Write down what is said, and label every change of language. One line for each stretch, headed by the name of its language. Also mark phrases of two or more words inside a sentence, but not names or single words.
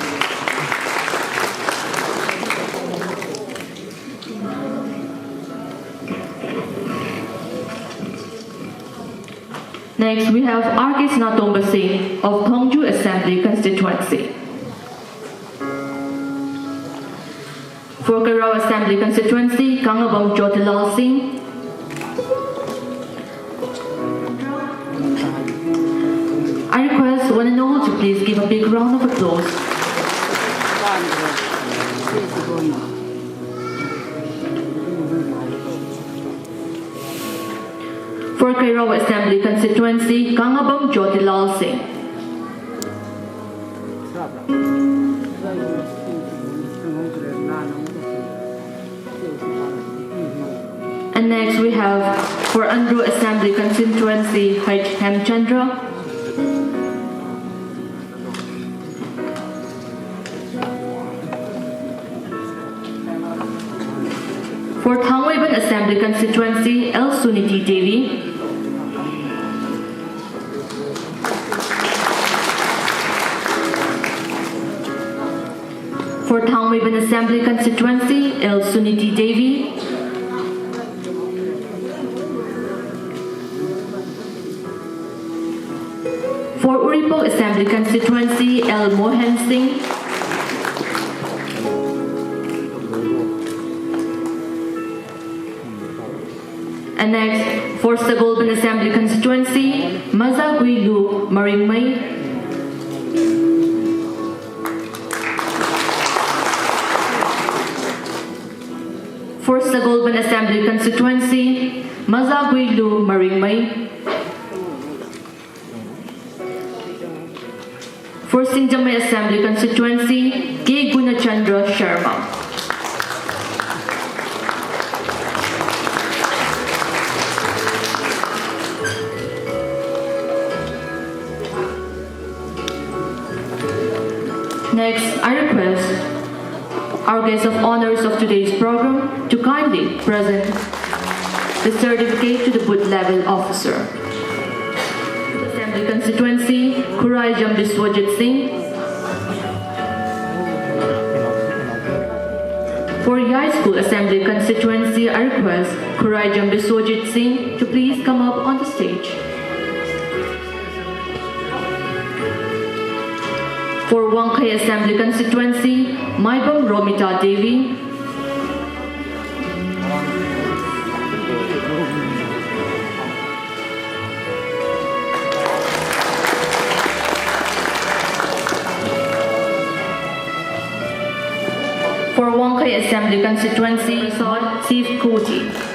English: Next, we have R.K. Snatomba Singh of Thongju Assembly Constituency. For Kairawa Assembly Constituency, Kangabam Jyotilal Singh. I request one and all to please give a big round of applause. For Kairawa Assembly Constituency, Kangabam Jyotilal Singh. And next we have for Andhra Assembly Constituency, H. Hemchandra. For Thangwayban Assembly Constituency, L. Suniti Devi. For Thangwayban Assembly Constituency, L. Suniti Devi. For Uripok Assembly Constituency, L. Mohan Singh. And next, for Sagolban Assembly Constituency, Mazagui Lu Maringmay. For Sagolban Assembly Constituency, Mazagui Lu Maringmay. For Singjamay Assembly Constituency, K. Gunachandra Sharma. Next, I request our guest of honors of today's program to kindly present the certificate to the booth level officer. Assembly Constituency, Khuraijam Biswajit Singh. For Yai School Assembly Constituency, I request Khuraijam Biswajit Singh to please come up on the stage. For Wangkai Assembly Constituency, Maibam Romita Devi. For Wangkai Assembly Constituency, Chief Kuti.